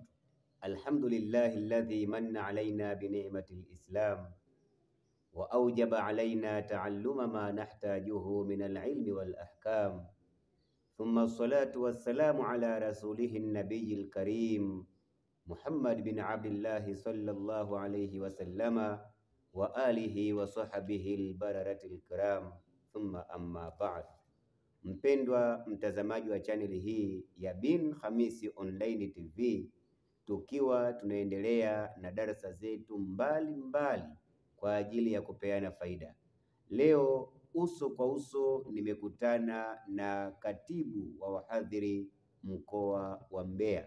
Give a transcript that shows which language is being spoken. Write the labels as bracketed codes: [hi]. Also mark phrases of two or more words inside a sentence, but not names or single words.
[ar] الحمد لله الذي من علينا بنعمة الإسلام وأوجب علينا تعلم ما نحتاجه من العلم والأحكام. ثم الصلاة والسلام على رسوله النبي الكريم محمد بن عبد الله صلى الله عليه وسلم وآله وصحبه البررة الكرام. ثم أما بعد. [sw] Mpendwa mtazamaji wa chaneli hii ya Bin Khamisi Online TV, tukiwa tunaendelea na darasa zetu mbalimbali kwa ajili ya kupeana faida. Leo uso kwa uso nimekutana na katibu wa wahadhiri mkoa wa Mbeya.